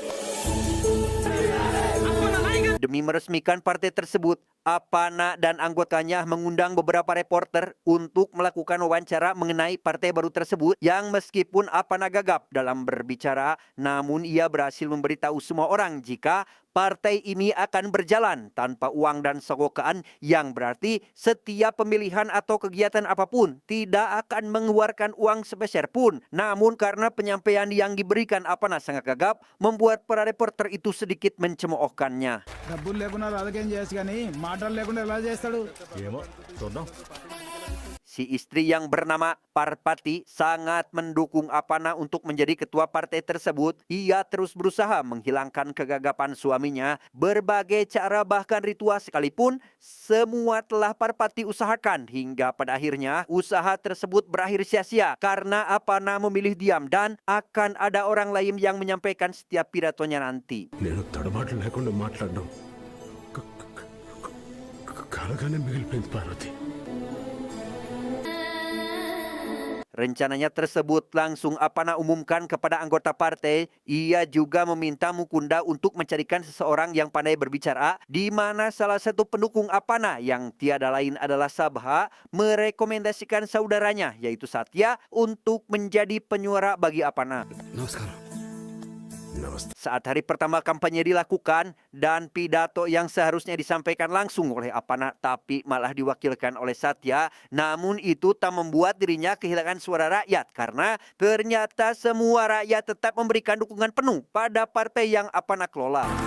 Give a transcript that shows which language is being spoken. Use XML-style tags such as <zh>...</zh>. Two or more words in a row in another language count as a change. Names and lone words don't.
<id>Demi meresmikan partai tersebut, Apana dan anggotanya mengundang beberapa reporter untuk melakukan wawancara mengenai partai baru tersebut, yang meskipun Apana gagap dalam berbicara, namun ia berhasil memberitahu semua orang jika partai ini akan berjalan tanpa uang dan sogokan, yang berarti setiap pemilihan atau kegiatan apapun tidak akan mengeluarkan uang sepeser pun. Namun karena penyampaian yang diberikan Apana sangat gagap, membuat para reporter itu sedikit mencemoohkannya.</id> <te>డబ్బులు లేకుండా రాజకీయం చేయొచ్చు కానీ మాటలు లేకుండా ఎలా చేస్తాడు ఏమో చూద్దాం.</te> <id>Si istri yang bernama Parpati sangat mendukung Apana untuk menjadi ketua partai tersebut. Ia terus berusaha menghilangkan kegagapan suaminya. Berbagai cara bahkan ritual sekalipun, semua telah Parpati usahakan. Hingga pada akhirnya usaha tersebut berakhir sia-sia karena Apana memilih diam dan akan ada orang lain yang menyampaikan setiap pidatonya nanti.</id> <te>నేను తడబాటు లేకుండా మాట్లాడడం కలగానే మిగిలిపోయింది పార్వతి.</te> <id>Rencananya tersebut langsung Apana umumkan kepada anggota partai. Ia juga meminta Mukunda untuk mencarikan seseorang yang pandai berbicara, di mana salah satu pendukung Apana yang tiada lain adalah Sabha merekomendasikan saudaranya yaitu Satya untuk menjadi penyuara bagi Apana.</id> <te>నమస్కారం నమస్తే</te> <id>Saat hari pertama kampanye dilakukan dan pidato yang seharusnya disampaikan langsung oleh Apana tapi malah diwakilkan oleh Satya, namun itu tak membuat dirinya kehilangan suara rakyat karena ternyata semua rakyat tetap memberikan dukungan penuh pada partai yang Apana kelola.</id>